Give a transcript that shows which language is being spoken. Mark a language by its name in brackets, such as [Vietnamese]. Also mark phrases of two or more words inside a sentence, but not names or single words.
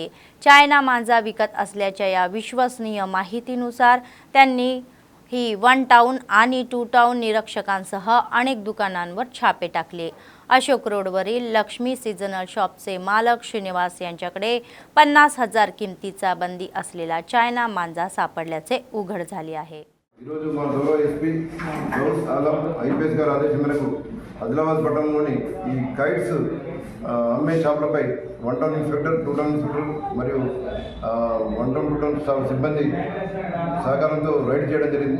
[Marathi] चायना मांजा विकत असल्याच्या या विश्वसनीय माहितीनुसार त्यांनी ही 1 टाउन आणि 2 टाउन निरीक्षकांसह अनेक दुकानांवर छापे टाकले. अशोक रोडवरील लक्ष्मी सीजनल शॉपचे मालक श्रीनिवास यांच्याकडे 50,000 किमतीचा बंदी असलेला चायना मांजा सापडल्याचे उघड झाले आहे. [Telugu] ఈరోజు మా గౌరవ ఎస్పీ గౌస్ ఆలం ఐపీఎస్ గారి ఆదేశం మేరకు ఆదిలాబాద్ పట్టణంలోని ఈ కైట్స్ అమ్మే షాపులపై 1 [English] town inspector [Telugu] 2 [English] town inspector [Telugu] మరియు 1 టౌన్ 2 [English] town staff [Telugu] సిబ్బంది సహకారంతో రైడ్ చేయడం జరిగింది.